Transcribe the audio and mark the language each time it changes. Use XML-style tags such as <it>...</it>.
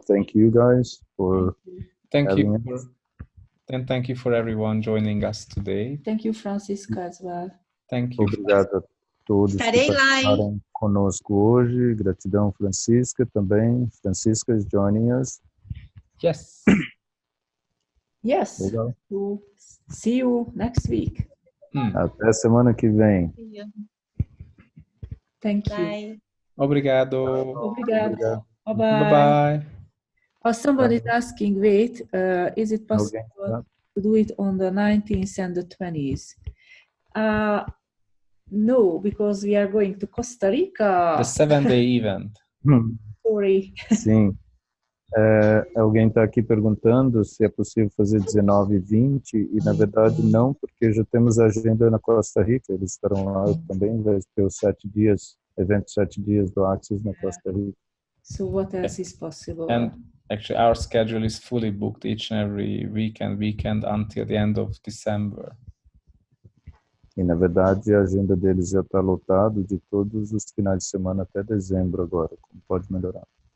<en>Thank you guys for having us. And thank you for everyone joining us today. Thank you, Francisca, as well. Thank you.</en> <pt>Obrigado a todos Estarei que lá, participaram conosco hoje. Gratidão, Francisca, também.</pt> <en>Francisca is joining us. Yes. Yes.</en> <pt>Legal.</pt> <en>So, see you next week.</en> <pt>Até semana que vem.</pt> <en>Thank you. Bye.</en> <pt>Obrigado. Obrigado.</pt> <en>Bye-bye. Somebody is asking, wait, is it possible Okay. to do it on the 19th and the 20th? No, because we are going to Costa Rica. The 7-day event. Sorry.</en> <pt>Sim. Alguém está aqui perguntando se é possível fazer 19 e 20 e na verdade não, porque já temos a agenda na Costa Rica, eles estarão lá também, vai ter os 7 dias, evento 7 dias do Access na Costa Rica.</pt> <en>So what else is possible? And actually our schedule is fully booked each and every weekend until the end of December.</en> <pt>E na verdade a agenda deles já está lotada de todos os finais de semana até dezembro agora, como pode melhorar.</pt>